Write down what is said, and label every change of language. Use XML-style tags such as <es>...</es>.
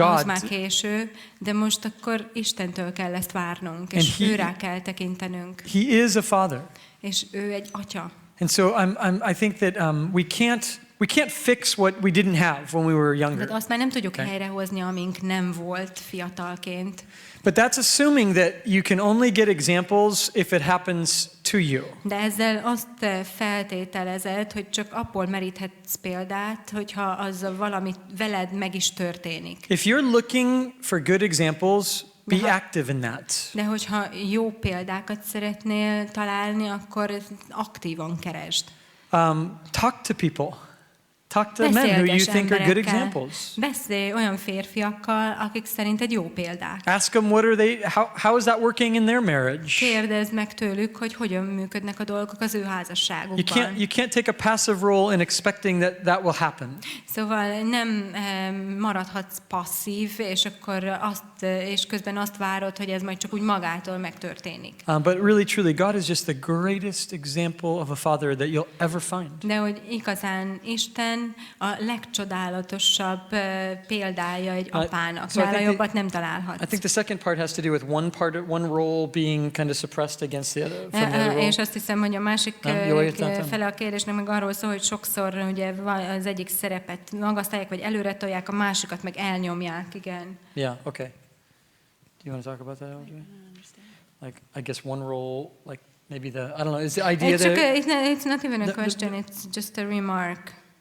<hu>Az már késő, de most akkor Istentől kell ezt várnunk, és őrá kell tekintenünk.</hu> <en>He is a father.</en> <hu>És ő egy atya.</hu> <en>And so I think that we can't fix what we didn't have when we were younger.</en> <hu>De azt már nem tudjuk helyrehozni, amink nem volt fiatalként.</hu> <en>But that's assuming that you can only get examples if it happens to you.</en> <hu>De ezzel azt feltételezed, hogy csak abból meríthetsz példát, hogyha az valami veled meg is történik.</hu> <en>If you're looking for good examples, be active in that.</en> <hu>De hogyha jó példákat szeretnél találni, akkor aktívan keresd.</hu> <en>Talk to people. Talk to men who you think are good examples.</en> <hu>Beszélj olyan férfiakkal, akik szerinted jó példák.</hu> <en>Ask them how is that working in their marriage?</en> <hu>Kérdezd meg tőlük, hogy hogyan működnek a dolgok az ő házasságukban.</hu> <en>You can't take a passive role in expecting that will happen.</en> <hu>Szóval nem maradhatsz passzív, és közben azt várod, hogy ez majd csak úgy magától megtörténik.</hu> <en>But really, truly, God is just the greatest example of a father that you'll ever find.</en> <hu>De hogy igazán Isten a legcsodálatosabb példája egy apának. Nála jobbat nem találhatsz.</hu> <en>I think the second part has to do with one role being kind of suppressed against the other, from the other role.</en> <hu>És azt hiszem, hogy a másik fele a kérdésnek meg arról szól, hogy sokszor ugye az egyik szerepet magasztalják, vagy előre tolják, a másikat meg elnyomják, igen.</hu> <en>Yeah, okay. Do you want to talk about that, Audrey? Like, I guess one role, like maybe I don't know, is the idea that... It's not even a question, it's just a remark.</en>